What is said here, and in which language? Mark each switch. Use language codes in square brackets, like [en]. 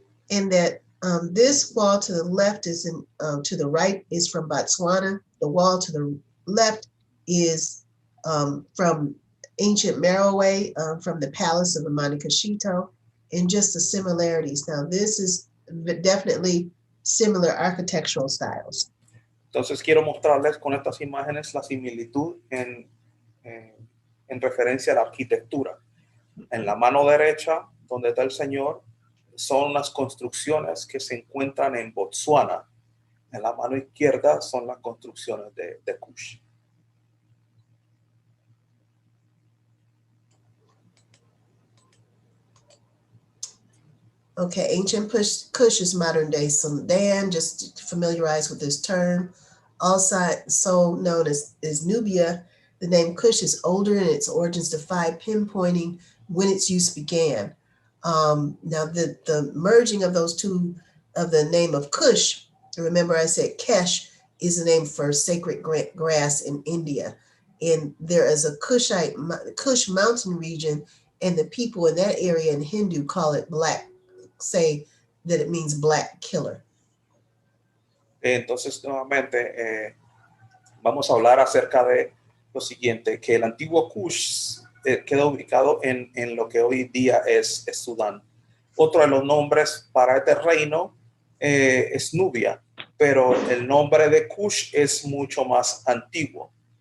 [en] And that this wall to the left is to the right is from Botswana. The wall to the left is from ancient Merowe, from the palace of Amani Kashito, and just the similarities. Now, this is definitely similar architectural styles. [es] Entonces, quiero mostrarles con estas imágenes la similitud en referencia a la arquitectura. En la mano derecha, donde está el señor, son unas construcciones que se encuentran en Botsuana. En la mano izquierda son las construcciones de Kush. [en] Okay, ancient Kush is modern day Sudan, just to familiarize with this term. Also known as Nubia, the name Kush is older and its origins defy pinpointing when its use began. Now the merging of those two, of the name of Kush, remember I said Kesh is the name for sacred grass in India. And there is a Kush mountain region, and the people in that area in Hindu call it black, say that it means black killer. [es] Entonces, nuevamente, vamos a hablar acerca de lo siguiente, que el antiguo Kush queda ubicado en lo que hoy día es Sudán. Otro de los nombres para este reino es Nubia, pero el nombre de Kush es mucho más antiguo.